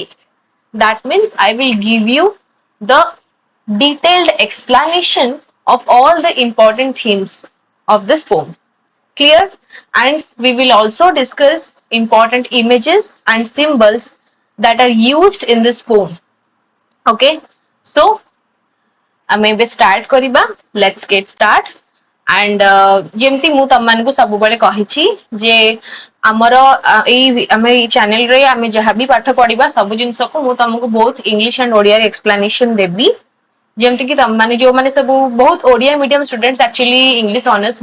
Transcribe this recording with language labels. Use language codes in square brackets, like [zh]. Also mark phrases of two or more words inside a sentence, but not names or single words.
[en] That means I will give you the detailed explanation of all the important themes of this poem. Clear? And we will also discuss important images and symbols that are used in this poem. Okay? So, [or] ଆମେ ଏବେ ଷ୍ଟାର୍ଟ କରିବା [en] let's get start [or] ଆଣ୍ଡ ଯେମିତି ମୁଁ ତମମାନଙ୍କୁ ସବୁବେଳେ କହିଛି ଯେ ଆମର ଆମେ ଏଇ ଚ୍ୟାନେଲରେ ଆମେ ଯାହା ବି ପାଠ ପଢିବା ସବୁ ଜିନିଷକୁ ମୁଁ ତମକୁ ବହୁତ ଇଂଲିଶ ଆଣ୍ଡ ଓଡିଆରେ ଏକ୍ସପ୍ଲାନେସନ ଦେବି ଯେମିତି କି ତମମାନେ ଯୋଉମାନେ ସବୁ ବହୁତ ଓଡିଆ [en] medium students actually English honours